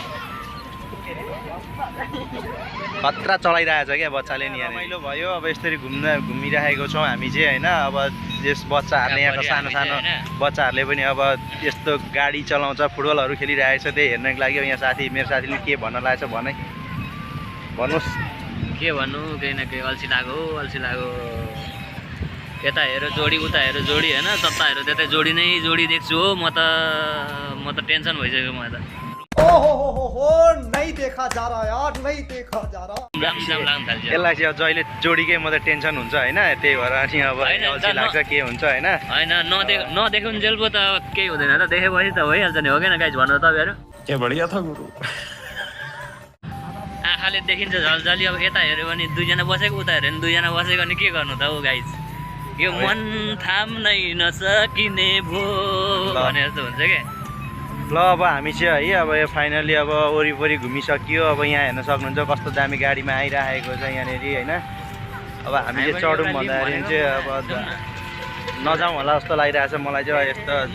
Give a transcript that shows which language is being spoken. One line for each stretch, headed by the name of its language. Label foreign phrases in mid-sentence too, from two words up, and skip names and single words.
Nepali: खतरा चलाइरहेको छ क्या बच्चाले नि यहाँ रमाइलो भयो अब यसरी घुमिरहेको छौँ हामी चाहिँ होइन अब यस बच्चाहरूले यहाँको सानो सानो बच्चाहरूले पनि अब यस्तो गाडी चलाउँछ फुटबलहरू खेलिरहेको छ त्यही हेर्नको लागि यहाँ मेरो साथीले के भन्न लागेको छ भने भन्नुहोस् के भन्नु केही न केही अल्छी लाग्यो यता हेर जोडी उता हेर जोडी होइन जता हेर त्यतै जोडी नै जोडी देख्छु हो म त टेन्सन भइसक्यो म त
Hindi: नहीं देखा जा रहा यार नहीं देखा जा रहा
Nepali: यसलाई चाहिँ जहिले जोडीकै मात्रै टेन्सन हुन्छ होइन त्यही भएर अनि अब अल्छी लाग्छ के हुन्छ होइन नदेखुन्जेल पो त केही हुँदैन त देखेपछि त भइहाल्छ नि हो कि न गाइज भन्नु तपाईँहरू
Hindi: क्या बढ़िया था गुरु
Nepali: आँखाले देखिन्छ झलझली अब यता हेऱ्यो भने 2 जना बसेको उता हेऱ्यो भने 2 जना बसेको अनि के गर्नु त हो गाइज यो मन थाम्नै नसकिने भो भने जस्तो हुन्छ क्या ल अब हामी चाहिँ है अब यो फाइनली अब वरिपरि घुमिसकियो अब यहाँ हेर्न सक्नुहुन्छ कस्तो दामी गाडीमा आइरहेको छ यहाँनिर होइन अब हामी चाहिँ चढौँ भन्दाखेरि चाहिँ अब नजाउँ होला जस्तो लागिरहेछ मलाई चाहिँ यस्तो